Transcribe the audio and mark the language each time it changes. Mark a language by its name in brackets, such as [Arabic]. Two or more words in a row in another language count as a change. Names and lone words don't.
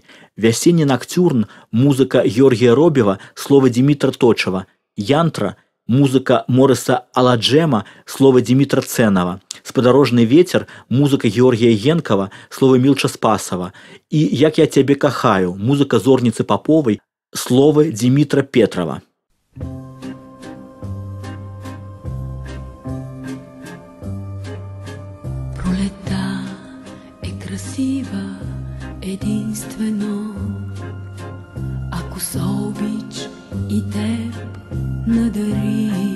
[Belarusian] «Вясенні накцюрн» музыка Георгія Робева, словы Дмітра Точава, «Янтра» музыка Морыса Аладжэма, словы Дмітра Цэнава, «Спадарожны вецер» музыка Георгія Генкава, словы Мілча Спасава і «Як я цябе кахаю» музыка Зорніцы Паповай, словы Дмітра Петрава. [Bulgarian] Пролета е красива единствено, ако с обич и теб надари.